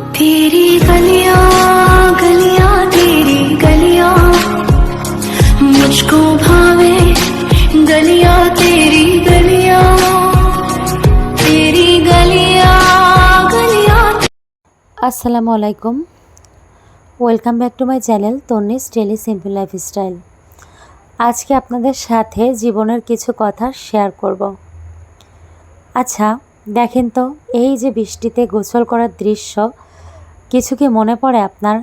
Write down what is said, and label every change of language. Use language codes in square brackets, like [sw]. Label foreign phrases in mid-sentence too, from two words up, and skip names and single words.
[hi] तेरी गलियां गलियां तेरी गलियां मुझको भावे गलियां तेरी गलियां तेरी गलियां गलियां। [ar] السلام عليكم, [en] welcome back to my channel [bn] তন্নিস ডেইলি সিম্পল লাইফস্টাইল। আজকে আপনাদের সাথে জীবনের কিছু কথা শেয়ার করব। আচ্ছা দেখেন তো, এই যে বৃষ্টিতে গোসল করার দৃশ্য, কিছু কি মনে পড়ে আপনার?